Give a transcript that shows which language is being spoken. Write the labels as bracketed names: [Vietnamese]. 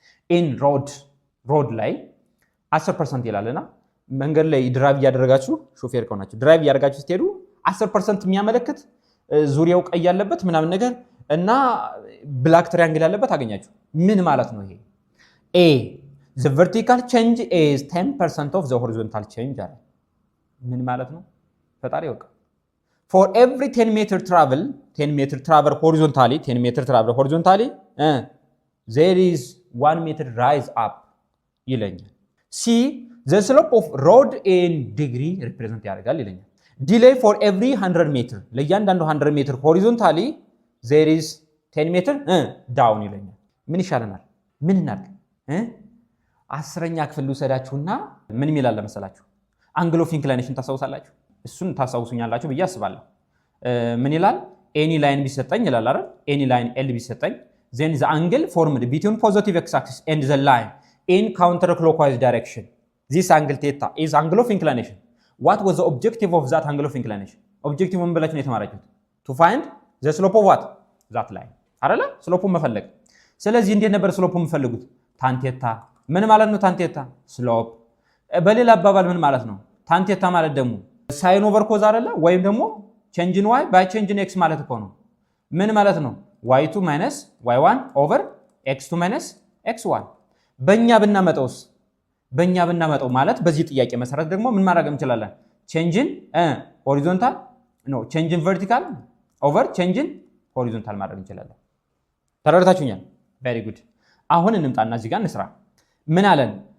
[Amharic] in road ላይ 10% ይላልና መንገድ ላይ ድራይቭ ያደረጋችሁ ሾፌር ከሆናችሁ ድራይቭ ያደረጋችሁ ስትሄዱ 10% የሚያመለክት ዙሪያው ቀይ ያለበት ምናምን ነገር እና ብላክ ትሪያንግል ያለበት አገኛችሁ። ምን ማለት ነው ይሄ? [English] A the vertical change is 10% of the horizontal change [Amharic] አለ። ምን ማለት ነው? ፈጣሪ ያውቃ። [English] For every 10 meter travel horizontally 10 meter travel horizontally there is 1 meter rise up ይለኛል። C the slope of road in degree represent ያደርጋል ይለኛል። Delay for every 100 meter ለእያንዳንዱ 100 meter horizontally there is 10 meter down ይለኛል። [Amharic] ምን ይሻለናል? ምን እናድርግ? 10ኛ ክፍል ልውሰዳችሁና ምን ይላል መሰላችሁ? አንግል ኦፍ ኢንክላይኔሽን ታሳውሳላችሁ። እሱን ታሳውሱኛላችሁ ብዬ አስባለሁ። ምን ይላል? ኤኒ ላይን ቢሰጠኝ ይላል አይደል? ኤኒ ላይን ኤል ቢሰጠኝ [English] then the angle formed between positive x axis and the line in counterclockwise direction this angle theta is angle of inclination. What was the objective of that angle of inclination? [Amharic] Objective ምን ብላችሁ ነው የተማራችሁት? [English] To find the slope of what? that line አይደለ? [Amharic] ስሎፑን መፈለግ። ስለዚህ እንዴት ነበር ስሎፑን የምፈልጉት? tan theta ምን ማለት ነው? tan theta ስሎፕ። በሌላ አባባል ምን ማለት ነው? [English] tan theta [Amharic] ማለት ደግሞ [English] sin over cos አይደለ? [Amharic] ወይም ደግሞ [English] change in y by change in x [Amharic] ማለት እኮ ነው። ምን ማለት ነው? [English] y2 minus y1 over x2 minus x1 [Amharic] በእኛ ብናመጣው ማለት በዚህ ጥያቄ መሰረት ደግሞ ምን ማድረግ እንችላለን? [English] change in horizontal change in vertical over change in horizontal [Amharic] ማድረግ እንችላለን። ተረድታችሁኛል? [English] very good። [Amharic] አሁን እንምጣና እዚህ ጋር እንስራ። ምን አለን?